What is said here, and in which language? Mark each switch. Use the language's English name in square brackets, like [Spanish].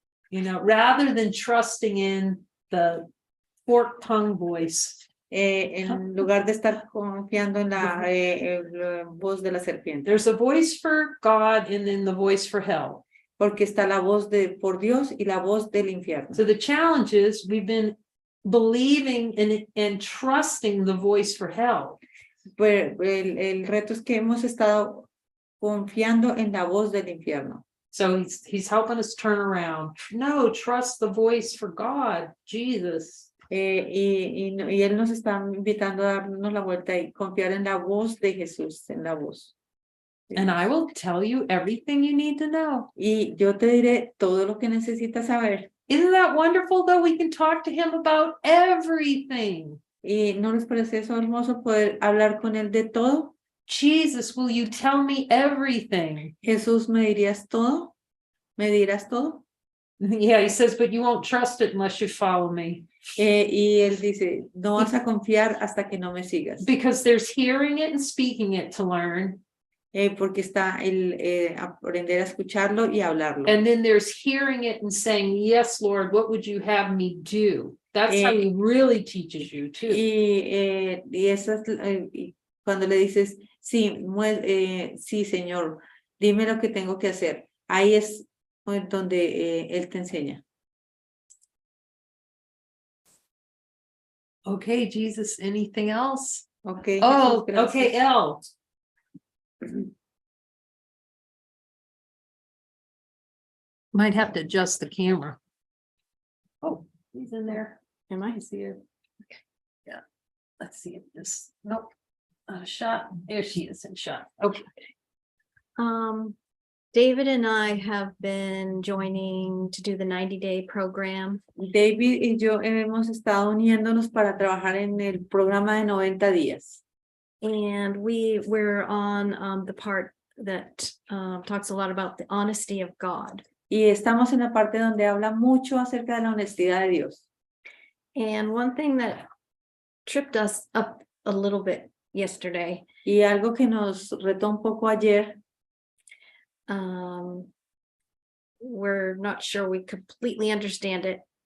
[English] You know, rather than trusting in the forked tongue voice. [Spanish] En lugar de estar confiando en la voz de la serpiente. [English] There's a voice for God and then the voice for hell. [Spanish] Porque está la voz por Dios y la voz del infierno. [English] So the challenge is we've been believing and trusting the voice for hell. [Spanish] Pues el reto es que hemos estado confiando en la voz del infierno. [English] So he's helping us turn around. No, trust the voice for God, Jesus. [Spanish] Y él nos está invitando a darnos la vuelta y confiar en la voz de Jesús, en la voz. [English] And I will tell you everything you need to know. [Spanish] Y yo te diré todo lo que necesitas saber. [English] Isn't that wonderful though? We can talk to him about everything. [Spanish] ¿Y no les parece eso hermoso poder hablar con él de todo? [English] Jesus, will you tell me everything? [Spanish] Jesús, ¿me dirías todo? ¿Me dirás todo? [English] Yeah, he says, but you won't trust it unless you follow me. [Spanish] Y él dice, no vas a confiar hasta que no me sigas. [English] Because there's hearing it and speaking it to learn. [Spanish] Porque está el aprender a escucharlo y hablarlo. [English] And then there's hearing it and saying, yes, Lord, what would you have me do? That's how he really teaches you too. [Spanish] Y eso es cuando le dices, sí, sí, Señor, dime lo que tengo que hacer. Ahí es donde él te enseña. [English] Okay, Jesus, anything else? Okay. Oh, [Spanish] Jesús, [English] okay, L. Might have to adjust the camera. Oh, he's in there. Am I here? Okay, yeah. Let's see if this, nope. Shot, there she is in shot. Okay. David and I have been joining to do the 90-day program. [Spanish] David y yo hemos estado uniéndonos para trabajar en el programa de 90 días. [English] And we're on the part that talks a lot about the honesty of God. [Spanish] Y estamos en la parte donde habla mucho acerca de la honestidad de Dios. [English] And one thing that tripped us up a little bit yesterday. [Spanish] Y algo que nos retó un poco ayer. [English] We're not sure we completely understand it.